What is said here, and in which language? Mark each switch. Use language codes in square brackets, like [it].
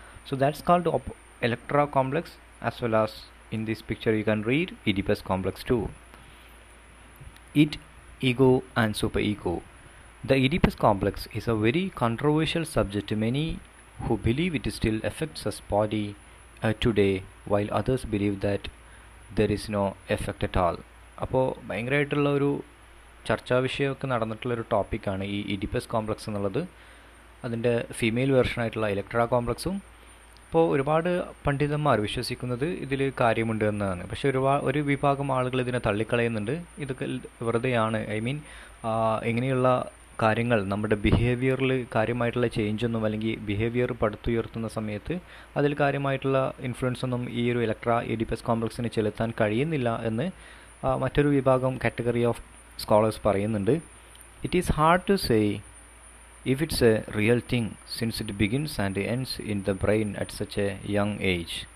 [en] So that's called Electra complex. As well as in this picture you can read Oedipus complex too. Id, ego and superego. The Oedipus complex is a very controversial subject to many who believe it still affects us body today, while others believe that there is no effect at all. [ml] അപ്പോൾ ഭയങ്കരമായിട്ടുള്ള ഒരു ചർച്ചാ വിഷയമൊക്കെ നടന്നിട്ടുള്ളൊരു ടോപ്പിക്കാണ് ഈ Oedipus complex എന്നുള്ളത്. അതിൻ്റെ female വേർഷനായിട്ടുള്ള Electra കോംപ്ലക്സും. ഇപ്പോൾ ഒരുപാട് പണ്ഡിതന്മാർ വിശ്വസിക്കുന്നത് ഇതിൽ കാര്യമുണ്ട് എന്നാണ്. പക്ഷേ ഒരു വിഭാഗം ആളുകൾ ഇതിനെ തള്ളിക്കളയുന്നുണ്ട്. ഇതൊക്കെ വെറുതെയാണ്. ഐ മീൻ ഇങ്ങനെയുള്ള കാര്യങ്ങൾ നമ്മുടെ ബിഹേവിയറിൽ കാര്യമായിട്ടുള്ള ചേഞ്ചൊന്നും, അല്ലെങ്കിൽ ബിഹേവിയർ പടുത്തുയർത്തുന്ന സമയത്ത് അതിൽ കാര്യമായിട്ടുള്ള ഇൻഫ്ലുവൻസ് ഒന്നും ഈ ഒരു ഇഡിപ്പസ് കോംപ്ലക്സിന് ചെലുത്താൻ കഴിയുന്നില്ല എന്ന് മറ്റൊരു വിഭാഗം കാറ്റഗറി ഓഫ് സ്കോളേഴ്സ് പറയുന്നുണ്ട്. [en] It is hard to say if it's a real thing since it begins and ends in the brain at such a young age.